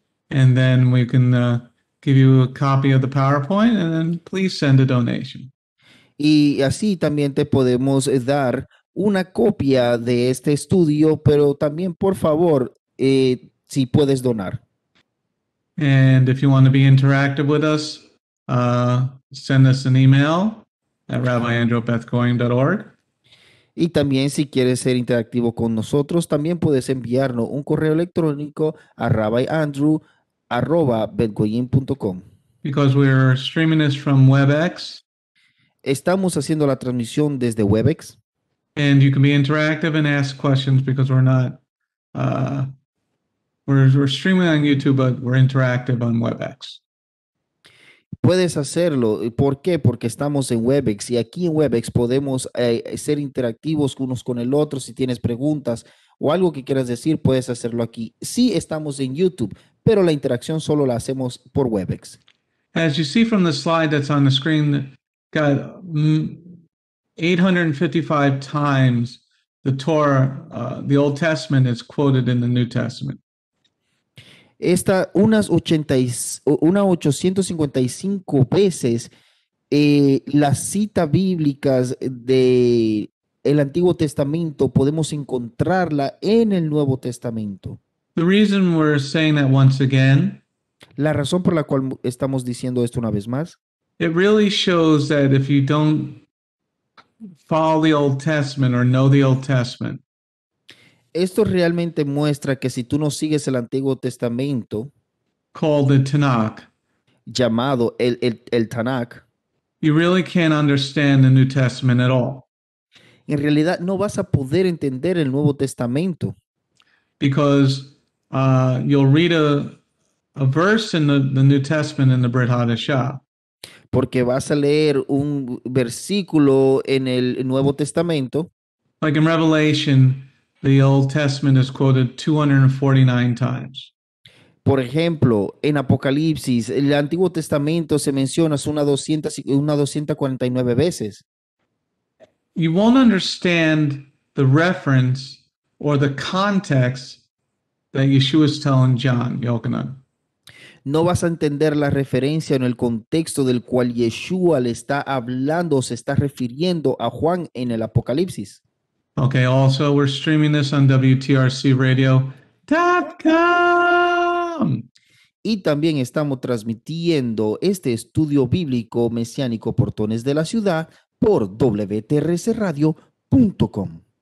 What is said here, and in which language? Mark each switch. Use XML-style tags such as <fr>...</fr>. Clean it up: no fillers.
<en>And then we can give you a copy of the PowerPoint, and then please send a donation.</en> <es>Y así también te podemos dar una copia de este estudio, pero también, por favor, si puedes donar.</es> <en>And if you want to be interactive with us, send us an email at rabbiandrew@bethgoyim.org.</en> <es>Y también, si quieres ser interactivo con nosotros, también puedes enviarnos un correo electrónico a rabbiandrew@bethgoyim.com.</es> <en>Because we're streaming this from WebEx.</en> <es>Estamos haciendo la transmisión desde WebEx.</es> <en>And you can be interactive and ask questions because we're not, we're streaming on YouTube, but we're interactive on WebEx.</en> <es>Puedes hacerlo. ¿Por qué? Porque estamos en WebEx, y aquí en WebEx podemos ser interactivos unos con el otro. Si tienes preguntas o algo que quieras decir, puedes hacerlo aquí. Sí, estamos en YouTube, pero la interacción solo la hacemos por WebEx.</es> <en>As you see from the slide that's on the screen, got 855 times the Torah, the Old Testament is quoted in the New Testament.</en> <es>Unas 855 veces las citas bíblicas del Antiguo Testamento podemos encontrarla en el Nuevo Testamento.</es> <en>The reason we're saying that once again,</en> <es>la razón por la cual estamos diciendo esto una vez más,</es> <en>it really shows that if you don't follow the Old Testament or know the Old Testament,</en> <es>esto realmente muestra que si tú no sigues el Antiguo Testamento,</es> <en>called the Tanakh,</en> <es>llamado el Tanakh,</es> <en>you really can't understand the New Testament at all.</en> <es>En realidad no vas a poder entender el Nuevo Testamento.</es> <en>Because you'll read a verse in the New Testament in the Brit Hadashah.</en> <es>Porque vas a leer un versículo en el Nuevo Testamento.</es> <en>Like in Revelation, the Old Testament is quoted 249 times.</en> <es>Por ejemplo, en Apocalipsis, el Antiguo Testamento se menciona unas 249 veces.</es> <en>You won't understand the reference or the context that Yeshua is telling John, Yochanan.</en> <es>no vas a entender la referencia en el contexto del cual Yeshua le está hablando o se está refiriendo a Juan en el Apocalipsis.</es> <en>Okay, also we're streaming this on WTRCradio.com.</en> <es>Y también estamos transmitiendo este estudio bíblico mesiánico Portones de la Ciudad por wtrcradio.com.</es>